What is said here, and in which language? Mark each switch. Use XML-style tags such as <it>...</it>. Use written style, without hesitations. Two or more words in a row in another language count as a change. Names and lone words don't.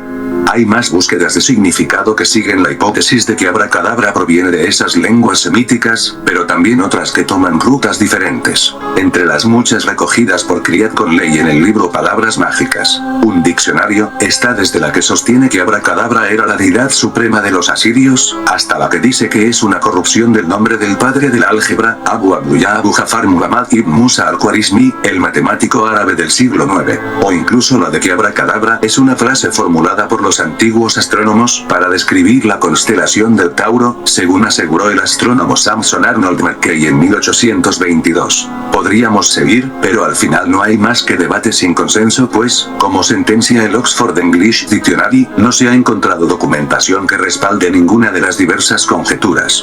<es>Hay más búsquedas de significado que siguen la hipótesis de que abracadabra proviene de esas lenguas semíticas, pero también otras que toman rutas diferentes. Entre las muchas recogidas por Criad Conley en el libro Palabras Mágicas, un diccionario, está desde la que sostiene que abracadabra era la deidad suprema de los asirios, hasta la que dice que es una corrupción del nombre del padre del álgebra, Abu Abdullah Abu Jafar Muhammad ibn Musa al-Khwarizmi, el matemático árabe del siglo IX, o incluso la de que abracadabra es una frase formulada por los antiguos astrónomos para describir la constelación del Tauro, según aseguró el astrónomo Samson Arnold McKay en 1822. Podríamos seguir, pero al final no hay más que debate sin consenso, pues, como sentencia el Oxford English Dictionary, no se ha encontrado documentación que respalde ninguna de las diversas conjeturas.</es>